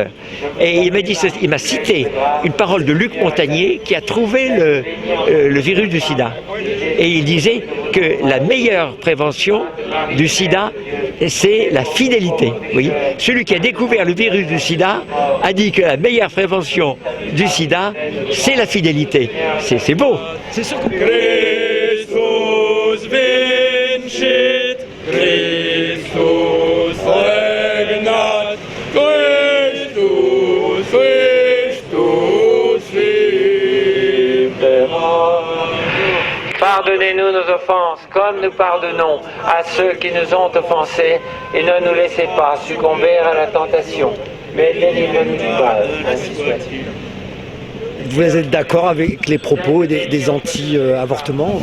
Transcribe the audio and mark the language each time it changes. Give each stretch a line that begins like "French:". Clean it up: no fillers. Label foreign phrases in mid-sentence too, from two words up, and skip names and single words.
French: Et il m'a cité une parole de Luc Montagnier qui a trouvé le virus du sida. Et il disait que la meilleure prévention du sida, c'est la fidélité. Vous voyez, celui qui a découvert le virus du sida a dit que la meilleure prévention du sida, c'est la fidélité. C'est beau. C'est sûr.
Latin: Christus vincit, Christus regnat, Christus vincit.
French: pardonnez-nous nos offenses, comme nous pardonnons à ceux qui nous ont offensés, et ne nous laissez pas succomber à la tentation, mais délivrez-nous du mal, ainsi soit-il. Vous êtes d'accord avec les propos des anti-avortements?